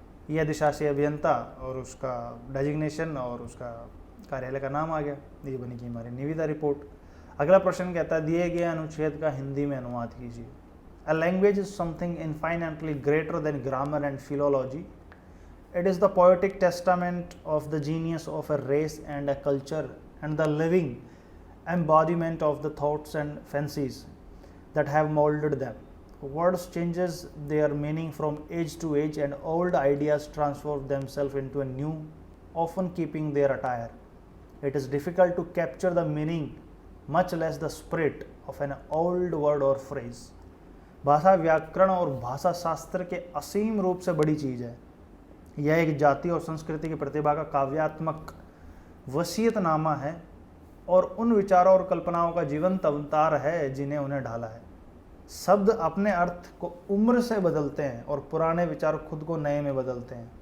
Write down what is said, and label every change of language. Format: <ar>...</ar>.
<hi>यह अधिशासी अभियंता और उसका डेजिग्नेशन और उसका कार्यालय का नाम आ गया। ये बनेगी हमारी निविदा रिपोर्ट। अगला प्रश्न कहता है, दिए गए अनुच्छेद का हिंदी में अनुवाद कीजिए।</hi> <en>A language is something infinitely greater than grammar and philology. It is the poetic testament of the genius of a race and a culture and the living embodiment of the thoughts and fancies that have molded them. Words changes their meaning from age to age and old ideas transform themselves into a new, often keeping their attire. It is difficult to capture the meaning, much less the spirit of an old word or phrase.</en> <hi>भाषा व्याकरण और भाषा शास्त्र के असीम रूप से बड़ी चीज़ है। यह एक जाति और संस्कृति की प्रतिभा का काव्यात्मक वसीयतनामा है और उन विचारों और कल्पनाओं का जीवंत अवतार है जिन्हें उन्हें ढाला है। शब्द अपने अर्थ को उम्र से बदलते हैं और पुराने विचार खुद को नए में बदलते हैं।</hi>